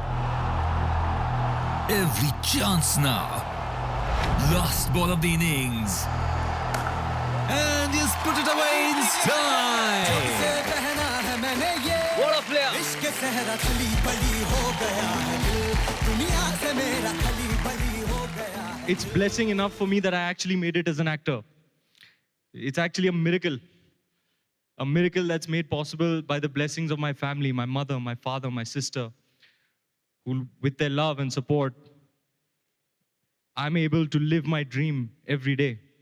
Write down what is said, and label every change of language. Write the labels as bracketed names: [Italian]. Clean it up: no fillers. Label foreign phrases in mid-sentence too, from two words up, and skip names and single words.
[English] Every chance now. Last ball of the innings. And he's put it away in time. What a player! [Hindi] इश्क सहरा खली बली हो गया है दिल दुनिया से मेरा खली बली हो गया [English] it's blessing enough for me that I actually made it as an actor. It's actually a miracle that's made possible by the blessings of my family, my mother, my father, my sister, who, with their love and support, I'm able to live my dream every day.